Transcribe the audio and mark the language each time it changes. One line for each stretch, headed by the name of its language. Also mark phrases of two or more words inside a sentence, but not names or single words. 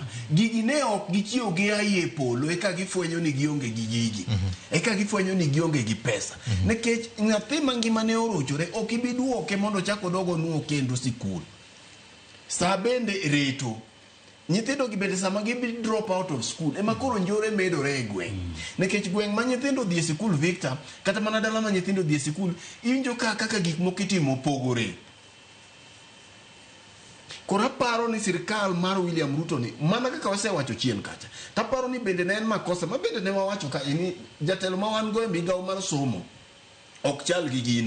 Luo (Kenya and Tanzania): Gigi ne ok gichiwo gi aye polo eka gifwenyo ni gionge gi gigi. Eka gifwenyo ni gionge gi pesa. Nekech nyathi mangima ne orochore ok ibi duoke mondo chako dogo nuo kendo sikul. Sa bende reto. Nyithindo gi bende sama gibi
English: drop out of school
Luo (Kenya and Tanzania): ema koro njore medore e gweng'. Nekech gweng' ma nyithindo dhi e sikul Victor kata mana dala ma nyithindo dhi e sikul injo kaka gik moko itimo pogore. Kora paro ni sirikal mar William Ruto ni mana kaka wasewacho chien kacha. Taparo ni bende ne en makosa ma bende ne wawacho ka ini jatelo ma wan go e migawo mar somo ok chal gi gino.